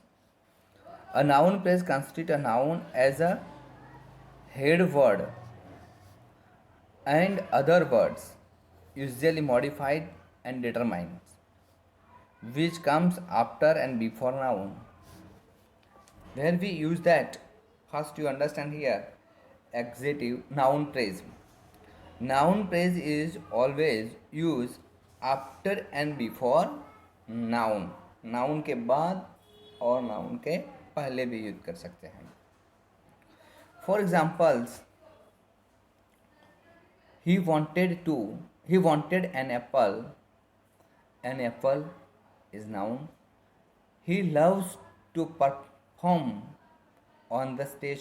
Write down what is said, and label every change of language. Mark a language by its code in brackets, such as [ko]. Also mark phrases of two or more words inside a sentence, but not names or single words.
[en] A noun phrase constitutes a noun as a head word and other words, usually modified and determined, which comes after and before noun. Where we use that, first you understand here, adjective noun phrase. Noun phrase is always used after and before noun. [hi] Noun के बाद और noun के पहले भी यूज कर सकते हैं. [en] For examples, he wanted an apple. An apple is noun. He loves to perform on the stage.